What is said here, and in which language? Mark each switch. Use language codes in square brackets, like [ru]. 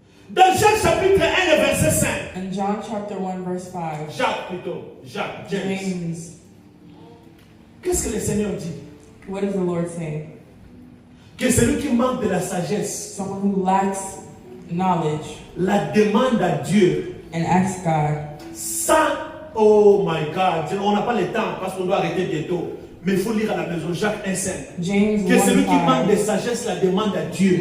[fr] Dans Jacques chapitre 1, le verset 5. [en] In John chapter 1 verse 5, [fr] Jacques plutôt. Jacques, James. [en] James, [fr] Qu'est-ce que le Seigneur dit? [en] what does the Lord say? [fr] Que celui qui manque de la sagesse, [en] Someone who lacks knowledge [fr] la demande à Dieu [en] and asks God. [fr] sans, [en] oh my God, [fr] on n'a pas le temps parce qu'on doit arrêter bientôt. Mais il faut lire à la maison Jacques 1,5. [en] James [fr] Que celui qui [en] 1:5. [fr] manque de sagesse la demande à Dieu